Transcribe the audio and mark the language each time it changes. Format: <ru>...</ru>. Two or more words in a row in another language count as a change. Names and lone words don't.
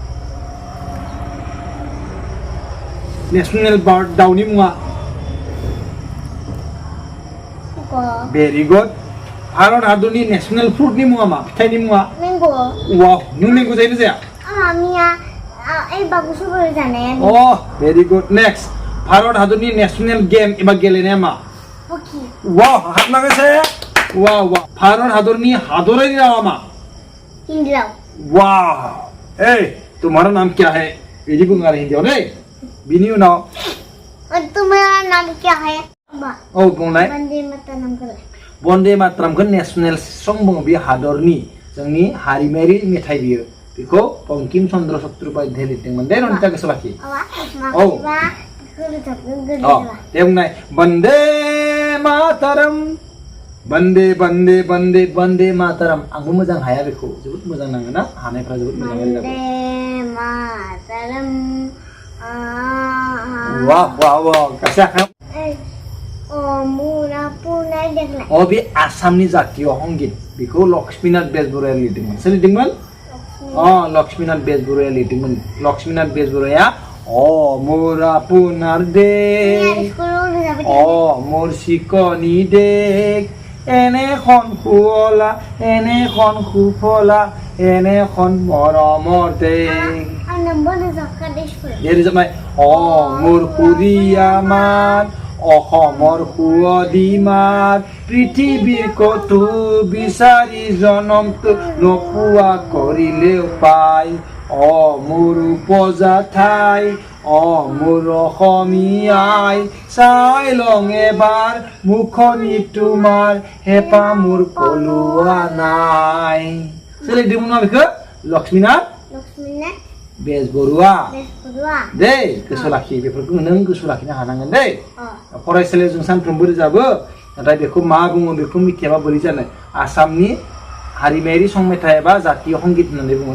<brx>नेशनेल बार्ड दाउनि मुङा</brx> <en>very good</en> <brx>भारत हादरनि नेशनेल फ्रुटनि मुङा मा फिथाइनि मुङा मैंगो वाव नों मैंगो जायोना जाया आमिया ए बागुसो बोरै जानाया</brx> <en>very good next</en> <brx>भारत हादरनि नेशनेल गेम एबा गेलेनाया मा हकी वाव हाबनांगोनसे वाव वाव भारत हादरनि हादरारि रावा मा हिंदी राव वाव</brx> <hi>ए तुम्हारा नाम क्या है</hi> <brx>बिदि बुङो आरो हिन्दीयाव दै बिनि उनाव</brx> <hi>और तुम्हारा नाम क्या है</hi> <brx>औ बुंलाय वंदे मातरम कर वंदे मातरमखौ नेशनेल सं बुङो बे हादरनि जोंनि हारिमायारि मेथाइ बियो बेखौ बंकिम चन्द्र चट्टोपाध्याय लिरदोंमोन दे ननिता गोसो लाखि औ दे बुंनाय वंदे मातरम वंदे वंदे वंदे वंदे मातरम आंबो मोजां हाया बेखौ जोबोद मोजां नाङो ना हानायफ्रा जोबोद मोजां रोजाबो वंदे मातरम वाह वाह वाह गासै आखायाव बे आसामनि जातीय संगीत बेखौ लक्ष्मीनाथ बेजबरुवाया लिरदोंमोन सोर लिरदोंमोन लक्ष्मीनाथ बेजबरुवाया लिरदोंमोन लक्ष्मीनाथ बेजबरुवाया</brx> <as>মোৰ আপোনাৰ দেশ মোৰ চিকুণী দেশ এনেখন শুৱলা এনেখন সুফলা এনেখন মৰমৰ দেশ মোৰ সুৰীয়া মাত অসমৰ সুৱদী মাত পৃথিৱীৰ কতো বিচাৰি জনমটো নোপোৱা কৰিলেও পাই মোৰ উপজা ঠাই মোৰ অসমীয়াই চাই লং এবাৰ মুখনি তোমাৰ হেঁপা মোৰ পলোৱা নাই চলি</as> <brx>দিম ন বেखौ लक्ष्मीनाथ बेजबरुवा दे गोसो लाखि बेफोरखौ नों गोसो लाखिनो हानांगोन दे फरायसालियाव जों सानफ्रोमबो रोजाबो नाथाय बेखौ मा बुङो बेखौ मिथियाबा बोरै जानो आसामनि हारिमायारि सं मेथाइ एबा जातीय संगीत होननानै बुङो</brx>